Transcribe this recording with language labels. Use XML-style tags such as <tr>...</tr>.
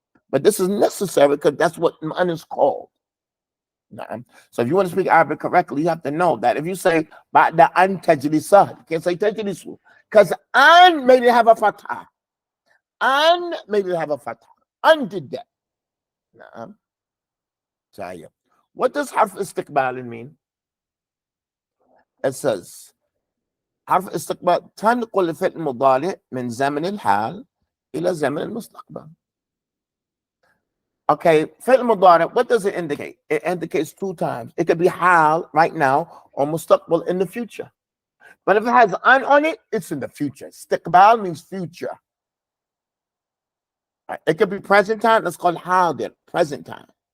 <en>But this is necessary because that's what an is called. So if you want to speak Arabic correctly, you have to know that if you say ba'da an tajlisa, you can't say tajlisu. Because an maybe have a fatha. An maybe have a fatha. An did that. What does harf istiqbal mean? It says</en> <ar>حرف استقبال تنقل الفعل المضارع من زمن الحال إلى زمن المستقبل.</ar> <en>Okay, فعل المضارع, what does it indicate? It indicates two times. It could be حال right now or مستقبل in the future. But if it has an on it, it's in the future. استقبال means future. It could be present time. That's called حاضر, present time.</en>